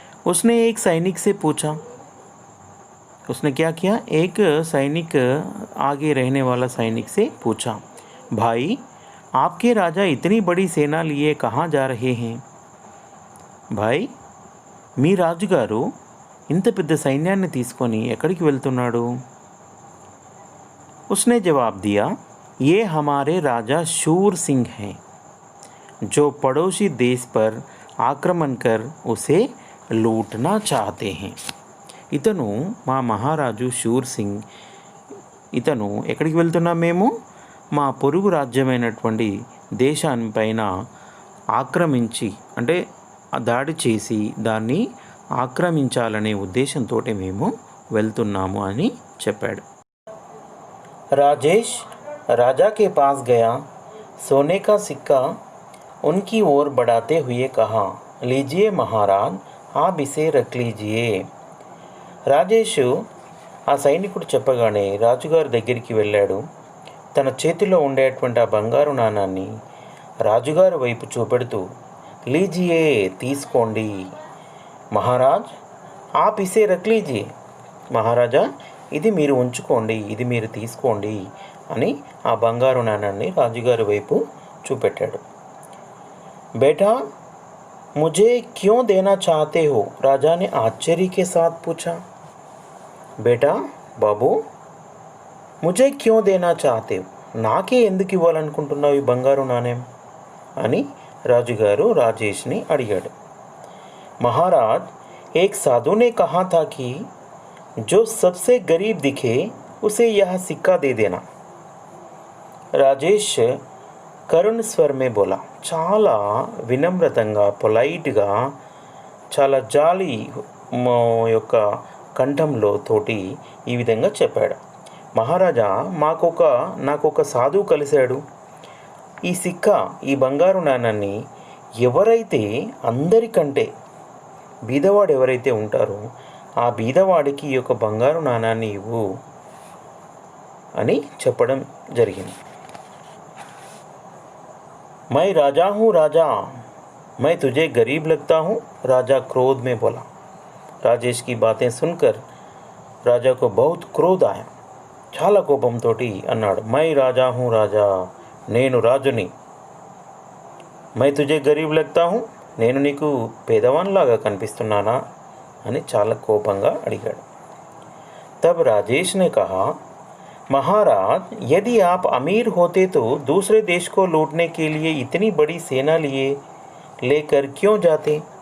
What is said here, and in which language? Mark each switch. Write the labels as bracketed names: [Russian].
[Hindi] ఉస్నే ఏక్ సైనిక్ సే పూఛా, उसने क्या किया, एक सैनिक आगे रहने वाला सैनिक से पूछा, भाई, आपके राजा इतनी बड़ी सेना लिए कहाँ जा रहे हैं? भाई, [Telugu] మీ రాజుగారు ఇంత పెద్ద సైన్యాన్ని తీసుకొని ఎక్కడికి వెళ్తున్నాడు? [Hindi] उसने जवाब दिया, ये हमारे राजा शूर सिंह हैं, जो पड़ोसी देश पर आक्रमण कर उसे लूटना चाहते हैं. [Telugu] ఇతను మా మహారాజు షూర్ సింగ్. ఇతను ఎక్కడికి వెళ్తున్నాం మేము? మా పొరుగు రాజ్యమైనటువంటి దేశానిపైన ఆక్రమించి అంటే దాడి చేసి దాన్ని ఆక్రమించాలనే ఉద్దేశంతో మేము వెళ్తున్నాము అని చెప్పాడు. [Hindi] రాజేష్ రాజా के पास गया, सोने का सिक्का उनकी ओर बढ़ाते हुए कहा, लीजिए महाराज, आप इसे रख लीजिए. [Telugu] రాజేషు ఆ సైనికుడు చెప్పగానే రాజుగారి దగ్గరికి వెళ్ళాడు. తన చేతిలో ఉండేటువంటి ఆ బంగారు నాణాన్ని రాజుగారి వైపు చూపెడుతూ, లీజియే, తీసుకోండి. [Hindi] మహారాజ్, ఆప్ ఇసే రఖ్ లీజియే, [Telugu] మహారాజా, ఇది మీరు ఉంచుకోండి, ఇది మీరు తీసుకోండి అని ఆ బంగారు నాణాన్ని రాజుగారి వైపు చూపెట్టాడు. [Hindi] బేటా, मुझे क्यों देना चाहते हो? राजा ने आश्चर्य के साथ पूछा. बेटा, బాబు, मुझे क्यों देना चाहते हो? [Telugu] నాకే ఎందుకు ఇవ్వాలనుకుంటున్నావు ఈ బంగారు నాణ్యం అని రాజుగారు రాజేష్ని అడిగాడు. [Hindi] महाराज, एक साधु ने कहा था कि जो सबसे गरीब दिखे उसे यह सिक्का दे देना. రాజేష్ కరుణ్ స్వర్ మే బోలా. [Telugu] చాలా వినమ్రతంగా, పొలైట్గా, చాలా జాలి యొక్క కంఠంలో తోటి ఈ విధంగా చెప్పాడు. మహారాజా, నాకొక సాధువు కలిశాడు. ఈ సిక్కా, ఈ బంగారు నాణాన్ని ఎవరైతే అందరికంటే బీదవాడు ఎవరైతే ఉంటారో ఆ బీదవాడికి ఈ యొక్క బంగారు నాణాన్ని ఇవ్వు అని చెప్పడం జరిగింది. [Hindi] मैं राजा हूँ राजा, मैं तुझे गरीब लगता हूँ, राजा क्रोध में बोला. राजेश की बातें सुनकर राजा को बहुत क्रोध आया. [Telugu] చాలా కోపంతో అన్నాడు, [Hindi] మై రాజా హూ రాజా, [Telugu] నేను రాజుని. [Hindi] మై తుజే గరీబ్ లగ్తా హూ, [Telugu] నేను నీకు పేదవాన్లాగా కనిపిస్తున్నానా అని చాలా కోపంగా అడిగాడు. [Hindi] తబ్ రాజేష్ నే కహా, महाराज, यदि आप अमीर होते तो दूसरे देश को लूटने के लिए इतनी बड़ी सेना लेकर क्यों जाते?